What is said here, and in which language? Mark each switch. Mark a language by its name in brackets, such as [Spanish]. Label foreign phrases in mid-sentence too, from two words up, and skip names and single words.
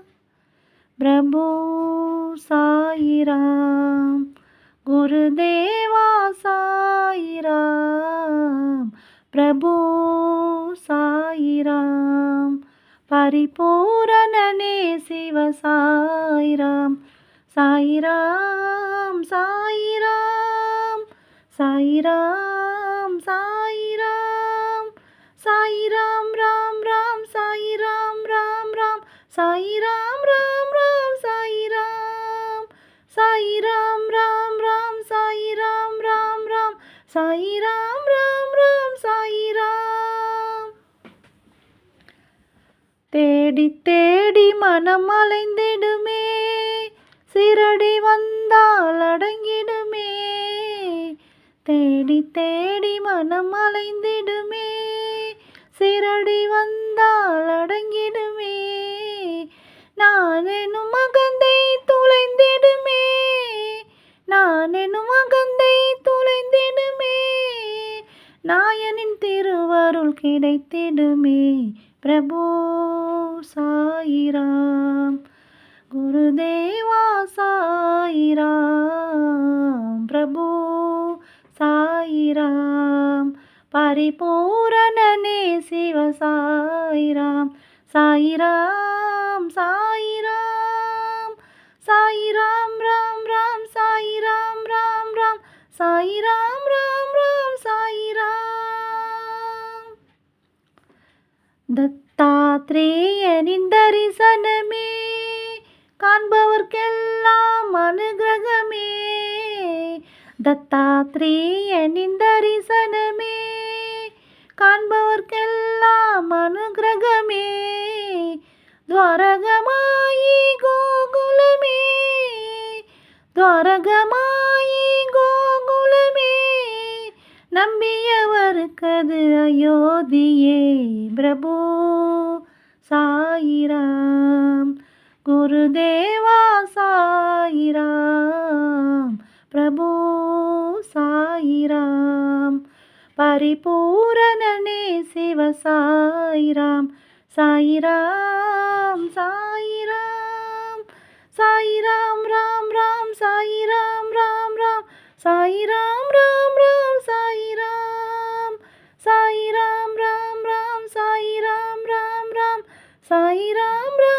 [Hindi] प्रभु साई राम, गुरुदेवा साई राम, प्रभु साई राम, परिपूरणने शिव साई राम, साई राम साई राम, साई राम साई राम, साई राम राम राम, साई राम राम राम, साई राम राम राम, साई राम, साई राम राम राम, साई राम राम राम, साई राम राम राम, साई राम। [Tamil] தேடி தேடி மனம் அலைந்திடுமே, சிரடி வந்தால் அடங்கிடுமே. தேடி தேடி மனம் அலைந்திடுமே, சிரடி வந்தால் அடங்கிடுமே. நான் எனும் அகந்தை துளைந்திடுமே, நான் எனும் அகந்தை துளைந்திடுமே. நாயனின் திருவருள் கிடைத்திடுமே. [Hindi] प्रभु साई राम, गुरुदेवा साई राम, प्रभु साई राम, परिपूरणने शिव साई राम, साई राम साई राम, साई राम राम राम, साई राम राम राम, साई राम राम राम, साई राम। [Tamil] தத்தாத்ரேயனின் தரிசனமே, காண்பவர்க்கெல்லாம் அனுகிரகமே. தத்தாத்ரேயனின் தரிசனமே, காண்பவர்க்கெல்லாம் அனுகிரகமே. துவாரகமாயி கோகுலமே, துவாரகமாயி கோகுலமே. நம்பியவர்க்கது அயோத்தியே. [Hindi] பிரபு சாई राम, गुरुदेवा साई राम, प्रभु साई राम, परिपूरणने शिव साई राम, साई राम साई राम, साई राम राम राम, साई राम राम राम, साई राम राम राम, साई राम, साई राम राम राम, साई राम राम राम, साई राम